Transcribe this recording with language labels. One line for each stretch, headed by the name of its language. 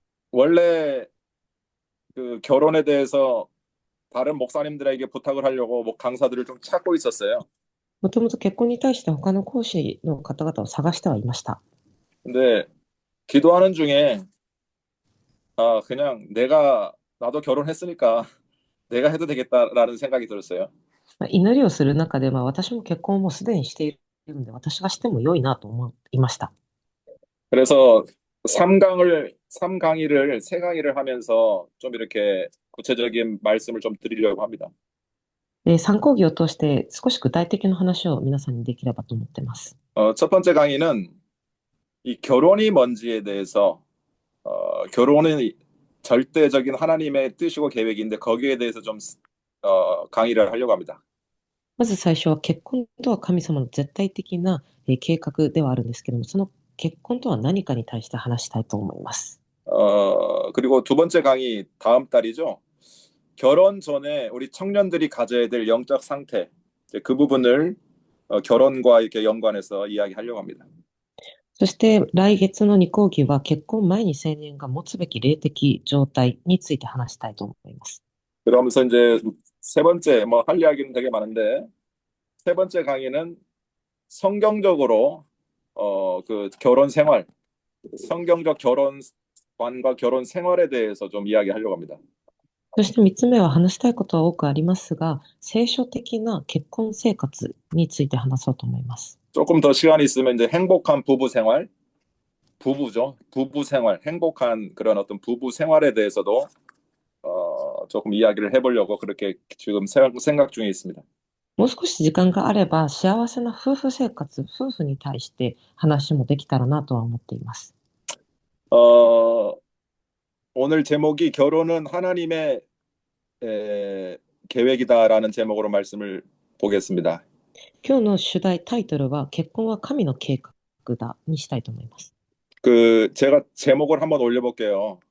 Korean: 원래 그 결혼에 대해서 다른 목사님들에게 부탁을 하려고 뭐 강사들을 좀 찾고 있었어요.
Japanese: もともと結婚に対して他の講師の方々を探してはいました。
Korean: 근데 기도하는 중에 그냥 나도 결혼했으니까 내가 해도 되겠다라는 생각이 들었어요.
Japanese: 祈りをする中で、私も結婚をもうすでにしているので、私がしても良いなと思いました。
Korean: 그래서 3강의를 3강의를 하면서 좀 이렇게 구체적인 말씀을 좀 드리려고 합니다.
Japanese: 3講義を通して少し具体的な話を皆さんにできればと思っています。
Korean: 첫 번째 강의는 이 결혼이 뭔지에 대해서 결혼은 절대적인 하나님의 뜻이고 계획인데 거기에 대해서 좀 강의를 하려고 합니다.
Japanese: まず最初は結婚とは神様の絶対的な計画ではあるんですけども、その結婚とは何かに対して話したいと思います。
Korean: 그리고 두 번째 강의 다음 달이죠. 결혼 전에 우리 청년들이 가져야 될 영적 상태, 그 부분을 결혼과 이렇게 연관해서 이야기하려고 합니다.
Japanese: そして来月の2講義は結婚前に青年が持つべき霊的状態について話したいと思います。
Korean: 그러면서 이제 세 번째 뭐 할 이야기는 되게 많은데 세 번째 강의는 성경적으로 그 결혼 생활, 성경적 결혼관과 결혼 생활에 대해서 좀 이야기하려고 합니다.
Japanese: そして3つ目は話したいことは多くありますが、聖書的な結婚生活について話そうと思います。
Korean: 조금 더 시간이 있으면 이제 행복한 부부 생활, 부부죠. 부부 생활, 행복한 그런 어떤 부부 생활에 대해서도 조금 이야기를 해보려고 그렇게 지금 생각 중에 있습니다.
Japanese: もう少し時間があれば、幸せな夫婦生活、夫婦に対して話もできたらなとは思っています。
Korean: 오늘 제목이 결혼은 하나님의 계획이다라는 제목으로 말씀을 보겠습니다.
Japanese: 今日の主題タイトルは結婚は神の計画だにしたいと思います。
Korean: 제가 제목을 한번 올려볼게요.